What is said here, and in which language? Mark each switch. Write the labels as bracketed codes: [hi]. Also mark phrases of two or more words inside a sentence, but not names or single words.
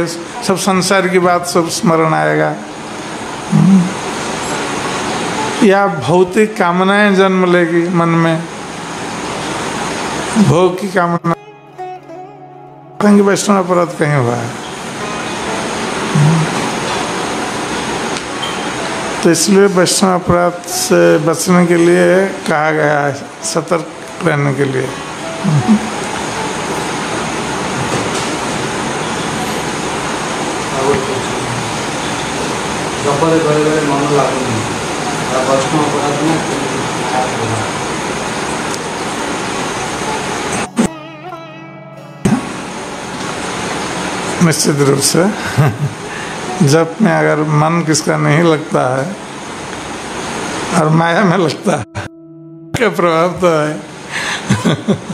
[hi] सब संसार की बात सब स्मरण आएगा, या भौतिक कामनाएं जन्म लेगी मन में, भोग की कामना। वैष्णव अपराध कहीं हुआ है, तो इसलिए वैष्णव अपराध से बचने के लिए कहा गया है, सतर्क रहने के लिए। [or] ଜପରେ ବେଳେ ବେଳେ ମନ ଲାଗୁନି, ବୈଷ୍ଣବ ଅପରାଧ ନା [hi] निश्चित रूप से जप में अगर मन किसका नहीं लगता है और माया में लगता है, क्या प्रभाव तो है।